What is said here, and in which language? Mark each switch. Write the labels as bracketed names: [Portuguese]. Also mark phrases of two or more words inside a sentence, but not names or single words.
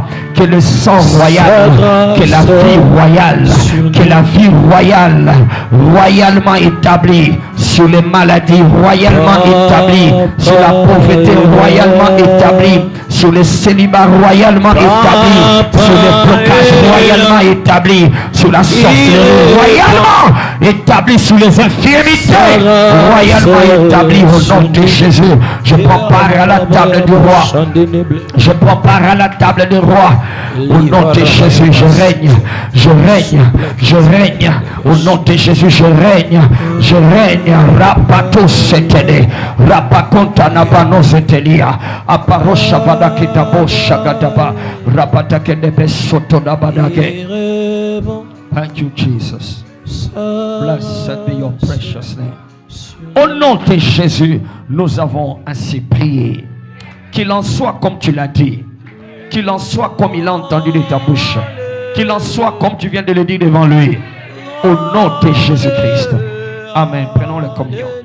[French] Que le sang royal, que la vie royale, que la vie royale, royalement établie sur les maladies, royalement établie sur la pauvreté, royalement établie sur les célibats, royalement établie sur les blocages, royalement établie sur la sorcellerie, royalement établie sur les infirmités, royalement établie au nom de Jésus. Je prends part à la table du roi. Je prends part à la table du roi. Au nom de Jésus, je règne, je règne, je règne. Au nom de Jésus, je règne, je règne. Rapato setene, rapakonta nabano setelia, aparosha vadakitabo shagadaba, rapatakene soto nabadage. [English] Thank you, Jesus. Blessed be your precious name. [French] Au nom de Jésus, nous avons ainsi prié. Qu'il en soit comme tu l'as dit. Qu'il en soit comme il a entendu de ta bouche. Qu'il en soit comme tu viens de le dire devant lui. Au nom de Jésus-Christ. Amen. Prenons la communion.